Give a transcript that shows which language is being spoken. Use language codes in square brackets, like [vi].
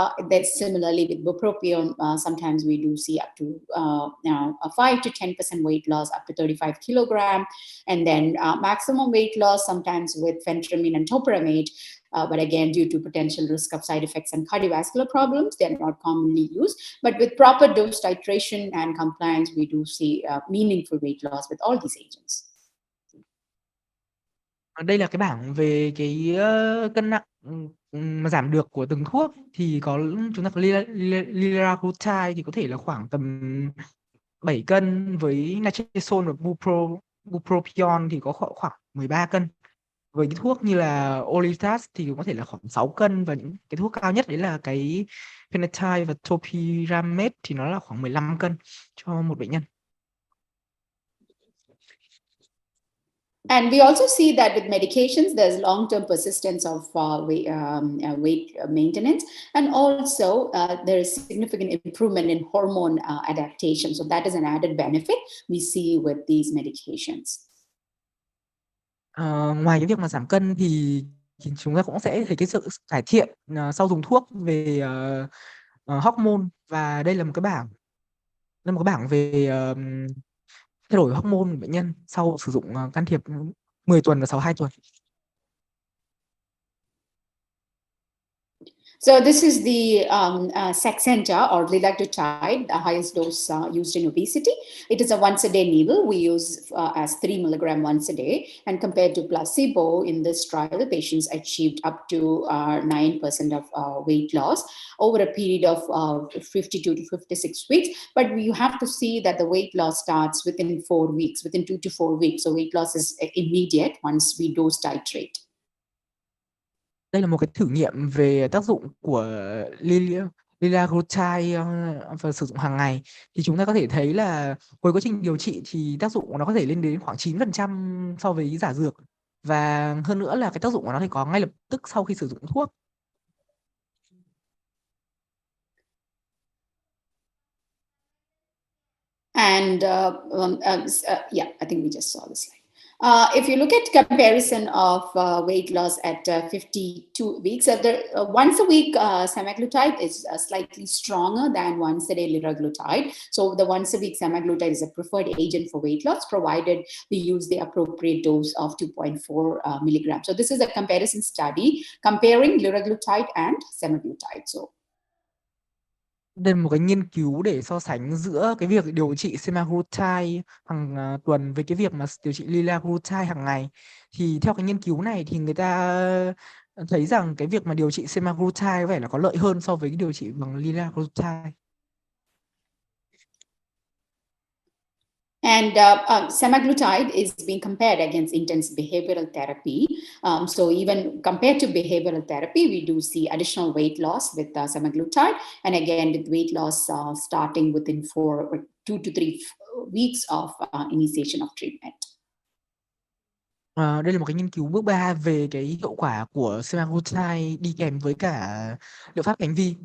[en] That's similarly with bupropion. Sometimes we do see up to a 5 to 10% weight loss up to 35 kilogram, and then maximum weight loss sometimes with phentermine and topiramate. But again, due to potential risk of side effects and cardiovascular problems, they're not commonly used. But with proper dose titration and compliance, we do see meaningful weight loss with all these agents. [vi] Đây là cái bảng về cái cân nặng mà giảm được của từng thuốc. Thì chúng ta có liraglutide thì có thể là khoảng tầm 7 cân, với nitrazone và bupropion thì có khoảng 13 cân. Với cái thuốc như là Olitas thì có thể là khoảng 6 cân, và những cái thuốc cao nhất đấy là cái phenatide và topiramate thì nó là khoảng 15 cân cho một bệnh nhân. [en] And we also see that with medications, there's long-term persistence of weight maintenance. And also there is significant improvement in hormone adaptation. So that is an added benefit we see with these medications. [vi] Ngoài cái việc mà giảm cân thì chúng ta cũng sẽ thấy cái sự cải thiện sau dùng thuốc về hormone. Và đây là một cái bảng về thay đổi hormone của bệnh nhân sau sử dụng can thiệp 10 tuần và sau 2 tuần. [en] So this is the Saxenda or liraglutide, the highest dose used in obesity. It is a once-a-day needle. We use as 3 milligram once a day. And compared to placebo, in this trial, patients achieved up to 9% of weight loss over a period of 52 to 56 weeks. But you have to see that the weight loss starts within 4 weeks, within 2 to 4 weeks. So weight loss is immediate once we dose titrate. [vi] Đây là một cái thử nghiệm về tác dụng của liraglutide và sử dụng hàng ngày. Thì chúng ta có thể thấy là cuối quá trình điều trị thì tác dụng của nó có thể lên đến khoảng 9% so với giả dược. Và hơn nữa là cái tác dụng của nó thì có ngay lập tức sau khi sử dụng thuốc. [en] And yeah, I think we just saw this slide. If you look at comparison of weight loss at 52 weeks, once a week semaglutide is slightly stronger than once a day liraglutide. So the once a week semaglutide is a preferred agent for weight loss, provided we use the appropriate dose of 2.4 milligrams. So this is a comparison study comparing liraglutide and semaglutide. So [vi] Đây là một cái nghiên cứu để so sánh giữa cái việc điều trị semaglutide hàng tuần với cái việc mà điều trị liraglutide hàng ngày. Thì theo cái nghiên cứu này thì người ta thấy rằng cái việc mà điều trị semaglutide có vẻ là có lợi hơn so với cái điều trị bằng liraglutide. [en] And semaglutide is being compared against intensive behavioral therapy. So even compared to behavioral therapy, we do see additional weight loss with semaglutide. And again, with weight loss starting within 2 to 3 weeks of initiation of treatment. [vi] Đây là một cái nghiên cứu bước 3 về cái hiệu quả của semaglutide đi kèm với cả liệu pháp hành vi.